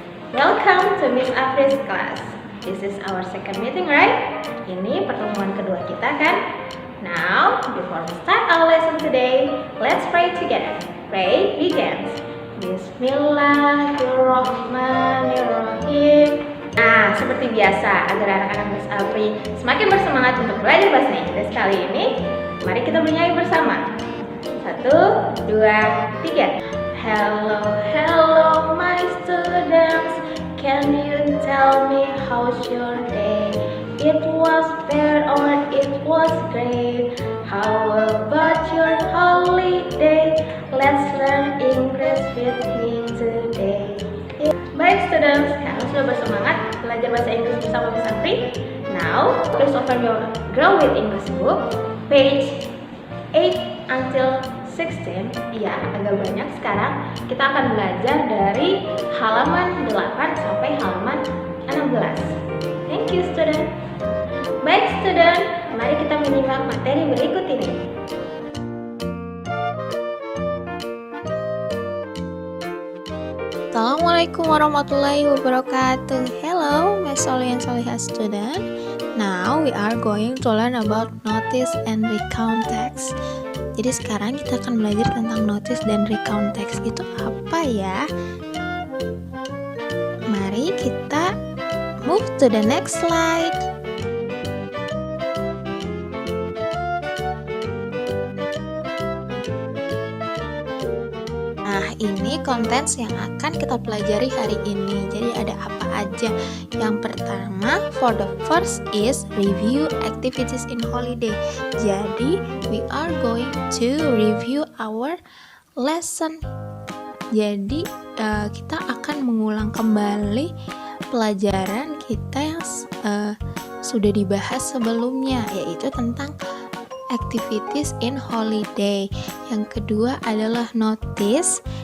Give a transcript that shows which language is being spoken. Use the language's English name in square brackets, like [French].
[English] Welcome to Miss Afri's class. This is our second meeting, right? [Indonesian] Ini pertemuan kedua kita kan? [English] Now, before we start our lesson today, let's pray together. Pray begins. [Arabic] Bismillahirrahmanirrahim. [Indonesian] Nah, seperti biasa, agar anak-anak Miss Afri semakin bersemangat untuk belajar bahasa Inggris kali ini, mari kita bernyanyi bersama. [English] 1, 2, 3. Hello, hello my students. Can you tell me how's your day? It was bad or it was great? How about your holiday? Let's learn English with me today. [Indonesian] Baik students, kalian sudah bersemangat belajar bahasa Inggris bersama Miss Afri? [English] Now, please open your Grow with English book, page 8 until 16. [Indonesian] Ya, agak banyak sekarang. Kita akan belajar dari halaman 8 sampai halaman 16. [English] Thank you student. [Indonesian] Baik student, mari kita menyimak materi berikut ini. [Arabic] Assalamualaikum warahmatullahi wabarakatuh. [Indonesian] Hello, my Soleh and Solehah student. [English] Now we are going to learn about notice and recount text. [Indonesian] Jadi sekarang kita akan belajar tentang notice dan recount text itu apa ya? Mari kita [English] move to the next slide. [Indonesian] Nah, ini contents yang akan kita pelajari hari ini. Jadi ada apa aja? Yang pertama, [English] for the first is review activities in holiday. Jadi, we are going to review our lesson. [Indonesian] Jadi, kita akan mengulang kembali pelajaran kita yang sudah dibahas sebelumnya, yaitu tentang activities in holiday. Yang kedua adalah notice.